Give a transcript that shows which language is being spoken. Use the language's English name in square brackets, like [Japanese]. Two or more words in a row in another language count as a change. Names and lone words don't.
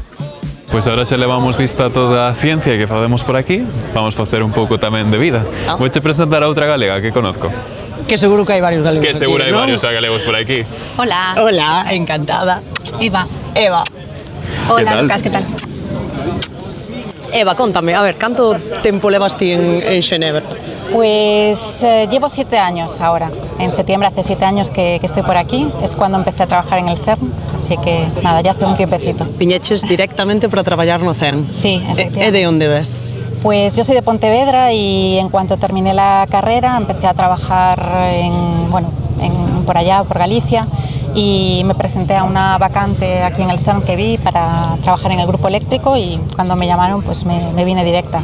[Galician] Pois agora xa levamos vista toda a ciencia que facemos por aquí, vamos facer un pouco tamén de vida. Vouche presentar a outra galega que conozco. Que seguro que hai varios galegos aquí, Que seguro hai varios galegos por aquí. Hola. Hola, encantada. Eva. ¿Qué tal? Hola, Lucas, que tal? Eva, contame, a ver, canto tempo levas ti en Xenebra? [Spanish] Pues llevo 7 años ahora. En septiembre hace 7 años que estoy por aquí. Es cuando empecé a trabajar en el CERN. Así que nada, ya hace un tiempecito. [Galician] Viñeches directamente para traballar no CERN. [Spanish] Sí, efectivamente. [Galician] E de onde ves? [Spanish] Pues yo soy de Pontevedra y en cuanto terminé la carrera empecé a trabajar por allá, por Galicia, y me presenté a una vacante aquí en el CERN que vi para trabajar en el grupo eléctrico y cuando me llamaron pues me vine directa.